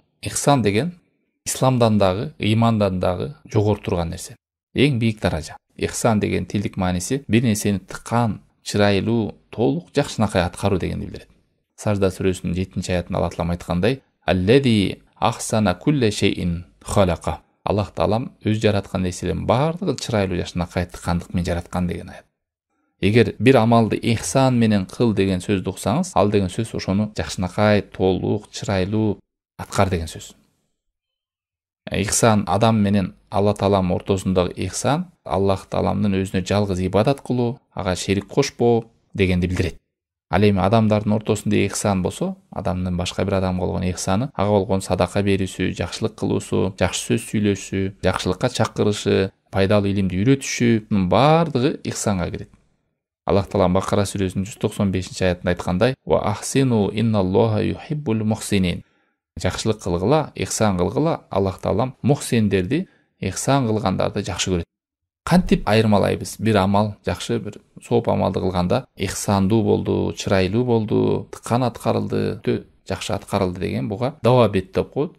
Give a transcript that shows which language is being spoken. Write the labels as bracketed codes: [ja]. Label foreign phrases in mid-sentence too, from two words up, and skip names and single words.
[ky] Ихсан деген исламдан дагы, ыймандан дагы жогору турган нерсе. Эң бийик даража. Ихсан деген тилдик мааниси бир нерсени тыккан, чырайлуу, толук жакшынакай аткаруу дегенди билдирет. Сажда сүрөсүнүн 7-аятында Аллах Таала айткандай: [ar] الذي أحسن كل شيء خلقه". [ky] Аллах Таалам өз жараткан нерселердин баардыгын чырайлуу жакшынакай тыккандык менен жараткан деген аят. Эгер бир амалды ихсан менен кыл деген сөздү уксаңыз, ал деген сөз ошону жакшынакай, толук, чырайлуу аткар деген сөз. Ихсан адам менен Алла Тааланын ортосундагы ихсан Аллах Тааламдын өзүнө жалгыз ибадат кылуу, ага шерик кошпоо дегенди билдирет. Ал эми адамдардын ортосунда ихсан болсо, адамдын башка бир адамга болгон ихсаны ага болгон садака берүүсү, жакшылык кылуусу, жакшы сөз сүйлөшү, жакшылыкка чакырышы, пайдалуу илимди үйрөтүшүнүн баардыгы ихсанга кирет. Аллах Таала Бакара сүрөсүнүн 195-аятында айткандай: [ar] وأحسنوا إن الله يحب المحسنين". [ky] Жакшылык кылгыла, ихсан кылгыла, Аллах Таалам мухсиндерди, ихсан кылгандарды жакшы көрөт. Кантип айырмалайбыз? Бир амал, жакшы бир сооп амалды кылганда ихсандуу болду, чырайлуу болду, тыккан аткарылды, өтө жакшы аткарылды деген буга давабет деп коет.